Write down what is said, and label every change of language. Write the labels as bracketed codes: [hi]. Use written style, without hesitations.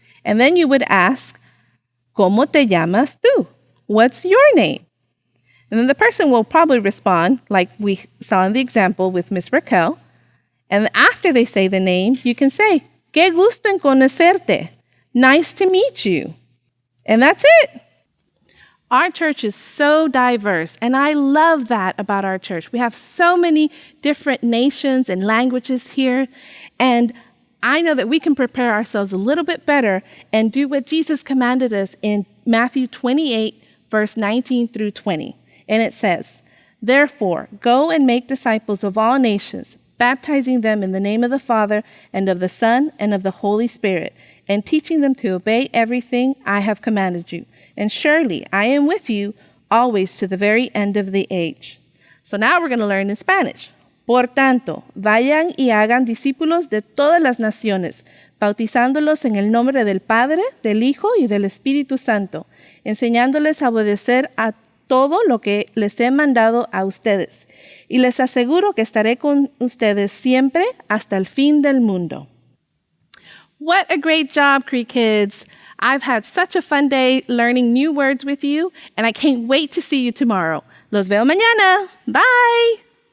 [en] And then you would ask, [es] ¿Cómo te llamas tú? [en] What's your name? And then the person will probably respond, like we saw in the example with Miss Raquel. And after they say the name, you can say, [es] Qué gusto en conocerte. [en] Nice to meet you. And that's it. Our church is so diverse, and I love that about our church. We have so many different nations and languages here, and I know that we can prepare ourselves a little bit better and do what Jesus commanded us in Matthew 28, verse 19 through 20. And it says, Therefore, go and make disciples of all nations, baptizing them in the name of the Father and of the Son and of the Holy Spirit, and teaching them to obey everything I have commanded you. And surely I am with you always to the very end of the age. So now we're going to learn in Spanish. [es] Por tanto, vayan y hagan discípulos de todas las naciones, bautizándolos en el nombre del Padre, del Hijo y del Espíritu Santo, enseñándoles a obedecer a todo lo que les he mandado a ustedes. Y les aseguro que estaré con ustedes siempre hasta el fin del mundo. [en] What a great job, Creek Kids. I've had such a fun day learning new words with you, and I can't wait to see you tomorrow. [es] Los veo mañana. [en] Bye.